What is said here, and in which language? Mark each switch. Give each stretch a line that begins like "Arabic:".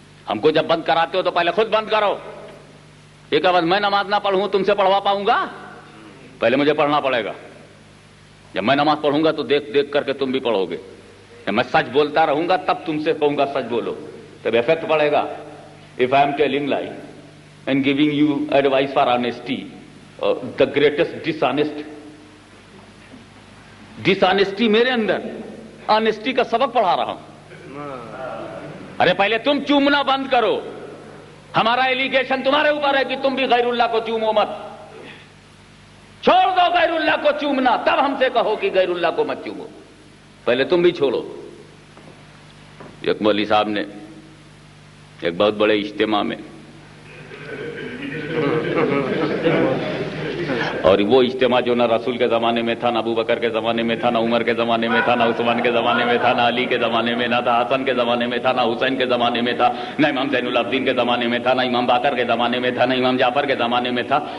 Urdu: ہم کو جب بند کراتے ہو تو پہلے خود بند کرو. ایک آواز میں نماز نہ پڑھوں تم سے پڑھوا پاؤں گا؟ پہلے مجھے پڑھنا پڑے گا. جب میں نماز پڑھوں گا تو دیکھ دیکھ کر کے تم بھی پڑھو گے. جب میں سچ بولتا رہوں گا تب تم سے کہوں گا سچ بولو, تب افیکٹ پڑے گا.
English: If I am telling lie and giving you advice for honesty, the greatest dishonesty
Urdu: میرے اندر آنےسٹی کا سبق پڑھا رہا ہوں. ارے پہلے تم چومنا بند کرو. ہمارا ایلیگیشن تمہارے اوپر ہے کہ تم بھی غیر اللہ کو چومو مت. چھوڑ دو غیر اللہ کو چومنا, تب ہم سے کہو کہ غیر اللہ کو مت چومو. پہلے تم بھی چھوڑو. ایک مولوی صاحب نے ایک بہت بڑے اجتماع میں, اور وہ اجتماع جو نہ رسول کے زمانے میں تھا, نہ ابو بکر کے زمانے میں تھا, نہ عمر کے زمانے میں تھا, نہ عثمان کے زمانے میں تھا, نہ علی کے زمانے میں, نہ تھا حسن کے زمانے میں تھا, نہ حسین کے زمانے میں تھا, نہ امام زین العابدین کے زمانے میں تھا, نہ امام باقر کے زمانے میں تھا, نہ امام جعفر کے زمانے میں تھا.